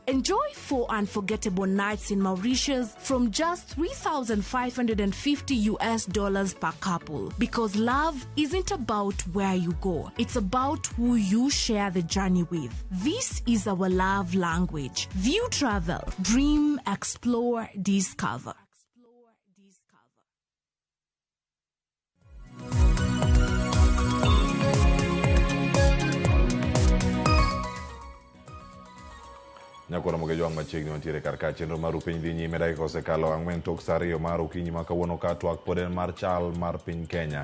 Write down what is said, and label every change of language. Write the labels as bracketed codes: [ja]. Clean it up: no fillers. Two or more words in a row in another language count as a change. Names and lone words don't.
[en] Enjoy 4 unforgettable nights in Mauritius from just $3,550 per couple. Because love isn't about where you go, it's about who you share the journey with. This is our love language. View travel, dream, explore, discover. [luo] Nyakora moge joang machiegni mantiere karka chenro mar piny dhi nyime dakika osekalo 4 tok saa 2 mar okinyi ma kawuono ka twak pod en mar chal mar piny Kenya.